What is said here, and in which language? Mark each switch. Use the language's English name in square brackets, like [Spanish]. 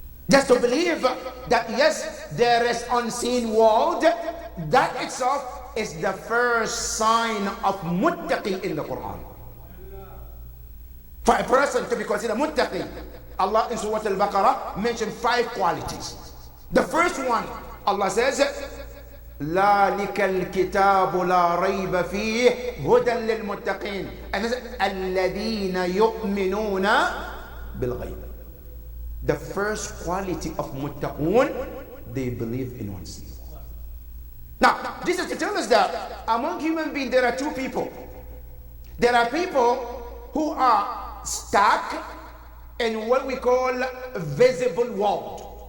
[English] Just to believe that yes, there is unseen world, that itself is the first sign of muttaqi in the Quran. For a person to be considered muttaqi, Allah in Surah Al-Baqarah mentioned 5 qualities. The first one, Allah says, [Arabic] ذلك الكتاب لا ريب فيه هدى للمتقين الذين يؤمنون بالغيب. [English] The first quality of muttaqun, they believe in one thing. Now, this is to tell us that among human beings there are two people. There are people who are stuck in what we call a visible world.